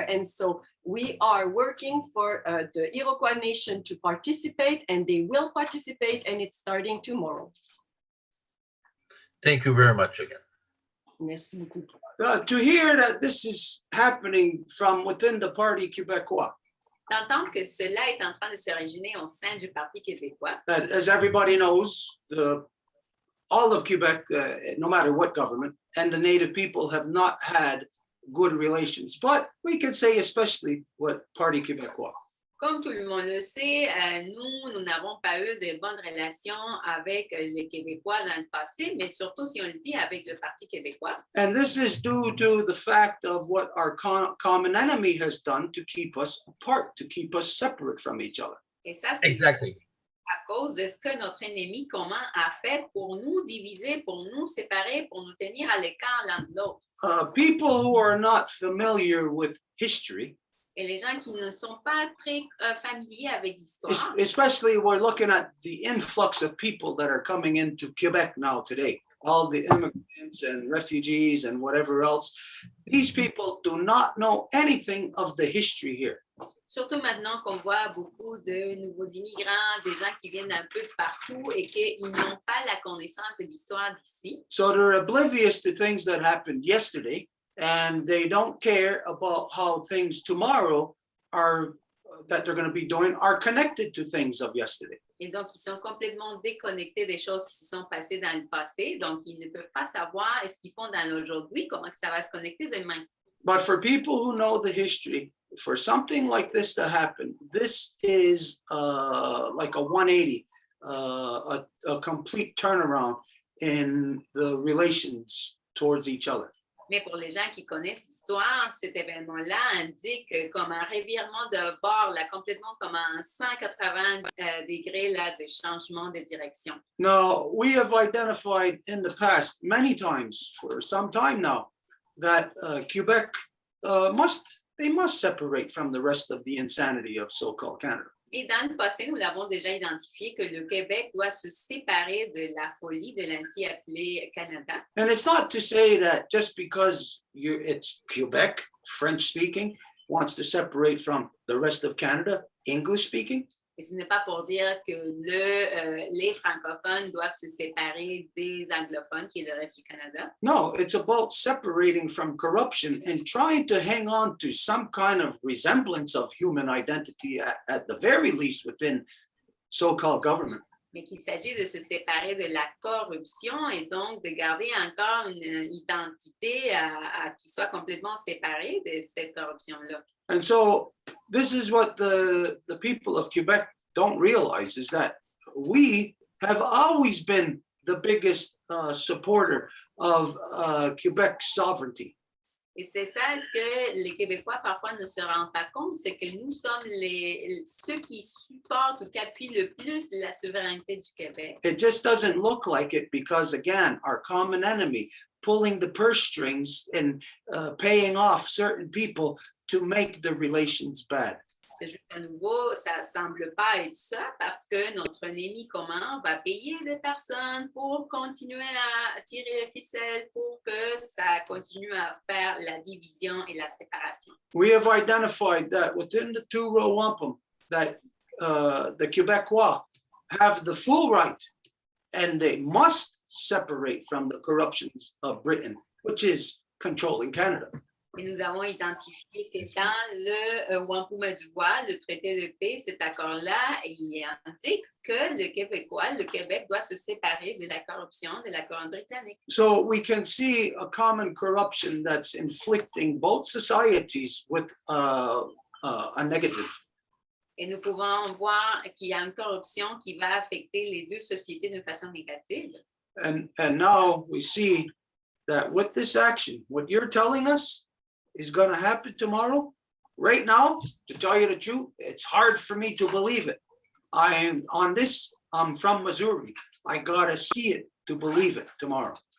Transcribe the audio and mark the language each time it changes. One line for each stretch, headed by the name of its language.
English: And so we are working for the Iroquois Nation to participate, and they will participate, and it's starting tomorrow. Thank you very much again.
French: Merci beaucoup.
English: To hear that this is happening from within the Parti québécois,
French: D'entendre que cela est en train de s'originer au sein du Parti québécois.
English: that as everybody knows, all of Quebec, no matter what government, and the Native people have not had good relations. But we could say especially with Parti québécois.
French: Comme tout le monde le sait, nous n'avons pas eu de bonnes relations avec les Québécois dans le passé, mais surtout, si on le dit, avec le Parti québécois.
English: And this is due to the fact of what our common enemy has done to keep us apart, to keep us separate from each other.
French: Et ça, c'est
English: Exactly.
French: à cause de ce que notre ennemi commun a fait pour nous diviser, pour nous séparer, pour nous tenir à l'écart l'un de l'autre.
English: People who are not familiar with history,
French: Et les gens qui ne sont pas très familiers avec l'histoire,
English: especially we're looking at the influx of people that are coming into Quebec now today, all the immigrants and refugees and whatever else. These people do not know anything of the history here.
French: surtout maintenant qu'on voit beaucoup de nouveaux immigrants, des gens qui viennent un peu de partout et qu'ils n'ont pas la connaissance de l'histoire d'ici.
English: So they're oblivious to things that happened yesterday, and they don't care about how things tomorrow are that they're going to be doing are connected to things of yesterday.
French: Et donc, ils sont complètement déconnectés des choses qui se sont passées dans le passé. Donc, ils ne peuvent pas savoir ce qu'ils font dans l'aujourd'hui, comment que ça va se connecter demain.
English: But for people who know the history, for something like this to happen, this is like a 180, a complete turnaround in the relations towards each other.
French: Mais pour les gens qui connaissent l'histoire, cet événement-là indique comme un revirement de bord, là, complètement comme un 180 degrés là, de changement de direction.
English: Now, we have identified in the past many times, for some time now, that Quebec must separate from the rest of the insanity of so-called Canada.
French: Et dans le passé, nous l'avons déjà identifié que le Québec doit se séparer de la folie de l'ainsi appelé Canada.
English: And it's not to say that just because it's Quebec, French speaking, wants to separate from the rest of Canada, English speaking.
French: Et ce n'est pas pour dire que les francophones doivent se séparer des anglophones, qui est le reste du Canada.
English: No, it's about separating from corruption and trying to hang on to some kind of resemblance of human identity at the very least within so-called government.
French: mais qu'il s'agit de se séparer de la corruption et donc de garder encore une identité qui soit complètement séparée de cette corruption-là.
English: And so this is what the people of Quebec don't realize, is that we have always been the biggest supporter of Quebec's sovereignty.
French: Et c'est ça ce que les Québécois parfois ne se rendent pas compte, c'est que nous sommes ceux qui supportent ou qui appuient le plus la souveraineté du Québec.
English: It just doesn't look like it because, again, our common enemy pulling the purse strings and paying off certain people to make the relations bad.
French: C'est juste à nouveau, ça ne semble pas être ça parce que notre ennemi commun va payer des personnes pour continuer à tirer les ficelles pour que ça continue à faire la division et la séparation.
English: We have identified that within the two-row wampum that the Quebecois have the full right and they must separate from the corruptions of Britain, which is controlling Canada.
French: Et nous avons identifié que dans le Wampum du Voies, le traité de paix, cet accord-là, il indique que le Québec doit se séparer de la corruption de la couronne britannique.
English: So we can see a common corruption that's inflicting both societies with a negative.
French: Et nous pouvons voir qu'il y a une corruption qui va affecter les deux sociétés d'une façon négative.
English: And now we see that with this action, what you're telling us is going to happen tomorrow. Right now, to tell you the truth, it's hard for me to believe it. I'm from Missouri. I gotta see it to believe it tomorrow.